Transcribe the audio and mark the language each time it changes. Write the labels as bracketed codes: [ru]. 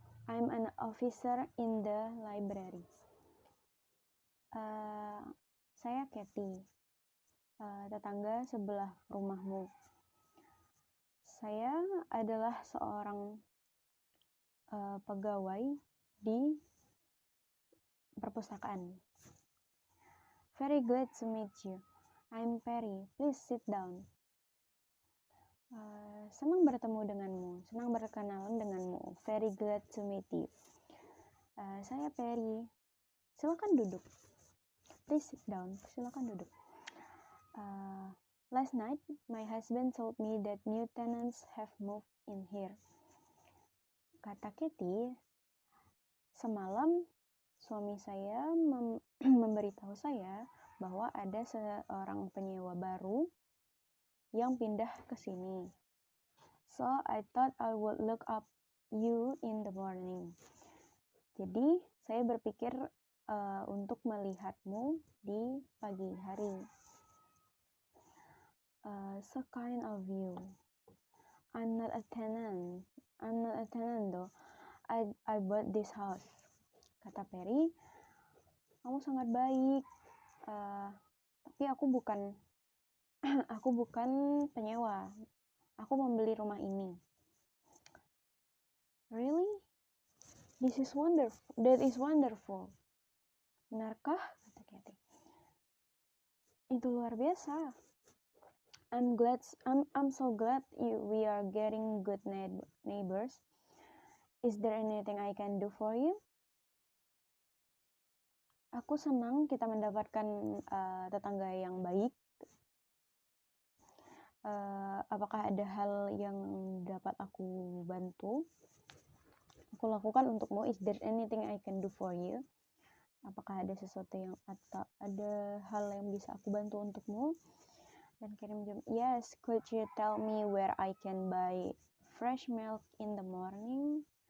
[en] I'm an officer in the library. [id] Saya Katie, tetangga sebelah rumahmu. Saya adalah seorang pegawai di perpustakaan. [en] Very glad to meet you. I'm Perry. Please sit down. [id] Senang bertemu denganmu, senang berkenalan denganmu. [en] Very glad to meet you. [id] Saya Perry. Silakan duduk. [en] Please sit down. [id] Silakan duduk. [en] Last night, my husband told me that new tenants have moved in here. [id] Kata Katie, semalam suami saya memberitahu saya bahwa ada seorang penyewa baru yang pindah ke sini. [en] So I thought I would look up you in the morning. [id] Jadi saya berpikir untuk melihatmu di pagi hari. [en] So kind of you. I'm not a tenant though. I bought this house. [id] Kata Perry, kamu sangat baik. Tapi aku bukan penyewa. Aku membeli rumah ini. [en] Really? That is wonderful. [id] Benarkah? Kata Katie. Itu luar biasa. [en] I'm so glad we are getting good neighbors. Is there anything I can do for you? [id] Aku senang kita mendapatkan tetangga yang baik. Apakah ada hal yang dapat aku bantu? Aku lakukan untukmu. [en] Is there anything I can do for you? [id] Apakah ada sesuatu atau ada hal yang bisa aku bantu untukmu? Dan Karim menjawab, [en] yes, could you tell me where I can buy fresh milk in the morning?